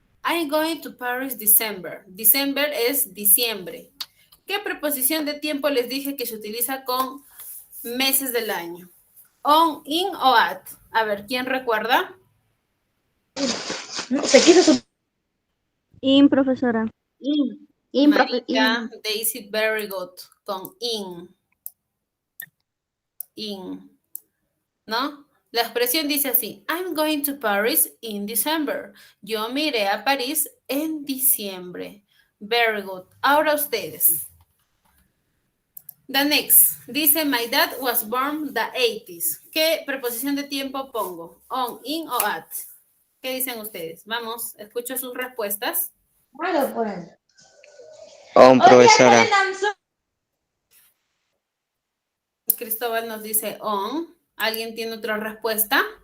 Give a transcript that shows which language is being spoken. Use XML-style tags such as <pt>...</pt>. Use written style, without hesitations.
<en>I'm going to Paris December.</en> <es>December es diciembre. ¿Qué preposición de tiempo les dije que se utiliza con meses del año? On, in o at. A ver, ¿quién recuerda? Se quiso su... Profesora.</es> <en>Marika, Daisy, very good. Con in. In. ¿No?</en> <es>La expresión dice así, I'm going to Paris in December. Yo me iré a París en diciembre.</es> <en>Very good. Ahora ustedes. The next. Dice, my dad was born the 80s.</en> <es>¿Qué preposición de tiempo pongo? On, in o at. ¿Qué dicen ustedes? Vamos, escucho sus respuestas. Profesora. Cristóbal nos dice on. ¿Alguien tiene otra respuesta?</es>